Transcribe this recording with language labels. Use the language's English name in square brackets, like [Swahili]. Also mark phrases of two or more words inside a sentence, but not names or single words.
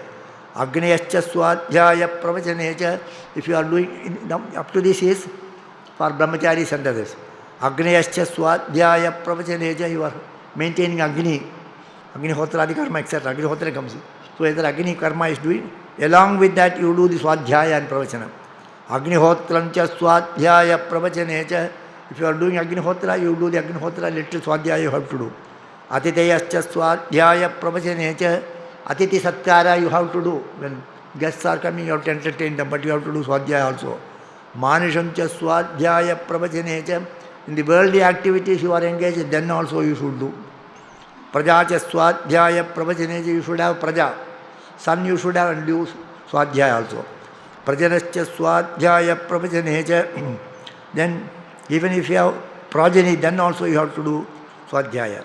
[Sanskrit] Agnayascha Swadhyaya pravachane, [English] if you are doing, up to this is for brahmacharis and others. [Sanskrit] Agnayascha Swadhyaya pravachane, [English] you are maintaining Agni, [Sanskrit] Agnihotra karma, [English] etc. Agnihotra comes in. So either Agni karma is doing, along with that you do the Swadhyaya and Pravachana. [Sanskrit] Agnihotram cha Swadhyaya pravachane, [English] if you are doing Agnihotra, you do the Agnihotra, little Swadhyaya you have to do. [Sanskrit] Atitayascha Swadhyaya pravachane, Atiti Satyara [English] you have to do. When guests are coming, you have to entertain them, but you have to do Swadhyaya also. [Sanskrit] Manisham cha Swadhyaya pravachane, [English] in the worldly activities you are engaged, then also you should do. [Sanskrit] Prajacha Swadhyaya pravachane, [English] you should have Praja. Son you should have and do Swadhyaya also. [Sanskrit] Prajanascha Swadhyaya pravachane, [English] then even if you have progeny, then also you have to do Swadhyaya.